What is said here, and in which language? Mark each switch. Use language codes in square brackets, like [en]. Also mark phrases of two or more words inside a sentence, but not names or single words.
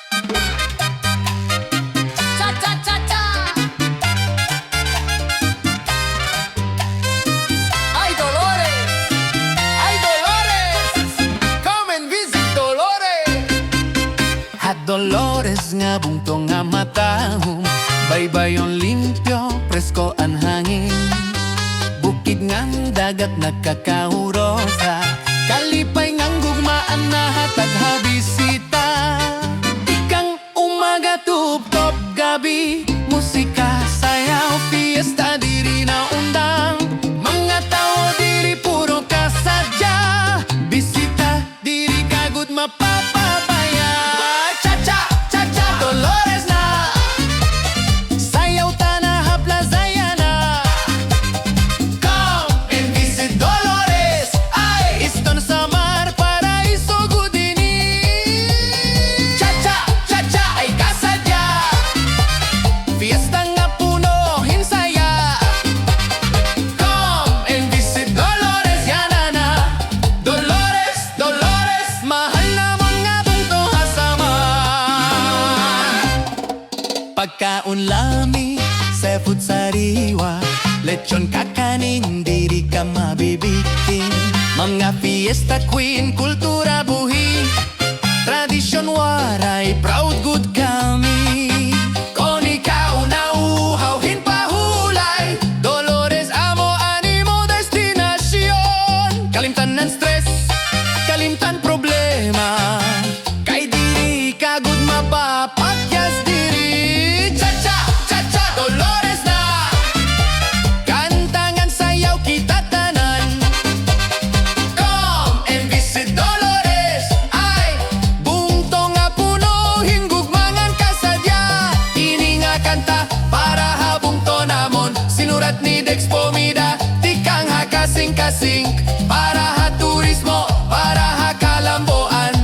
[war] Cha-cha-cha-cha. Ay, Dolores! Ay, Dolores! [en] Come and visit Dolores! [war] At Dolores nga bungtong nga matahong, baybayon limpyo, presko ang hangin. Bukid ngang dagat nagkakaurosa, kalipay ngang gugmaan na hatag habisita. Ikang umaga tuptop gabi, musika, sayaw, fiesta diri na undang. Mga tao diri puro kasadya, bisita diri kagud mapapabaya. Cha-cha, cha-cha, Dolores na, sayaw tana hapla zayana. [en] Come and visit Dolores, [war] ay iston [en] Samar, [war] paraiso gudini. Cha-cha, cha-cha, ay kasadya, fiesta nga puno hinsaya. [en] Come and visit Dolores, yanana. [war] Dolores, Dolores, mahal na mga bungto hasama. Pagkaon lami, seafood sariwa, lechon kakanin, diri ka mabibitin. Mga fiesta queen, kultura buhi, tradisyon waray, proud good kami. Kung ikaw nauhawin pahulay, Dolores amo animo destinasyon. Kalimtan ng stress, kalimtan problema, kay diri kagud mapapakyas diri. Cha-cha, cha-cha, Dolores na, kantangan sayaw kita tanan. [en] Come and visit [war] Dolores, ay bungto nga puno hinggugmangan kasadya. Ini nga kanta para habungto namon, sinurat ni Dex Pomida, tikang hakasing-kasing, para ha turismo, para ha kalamboan.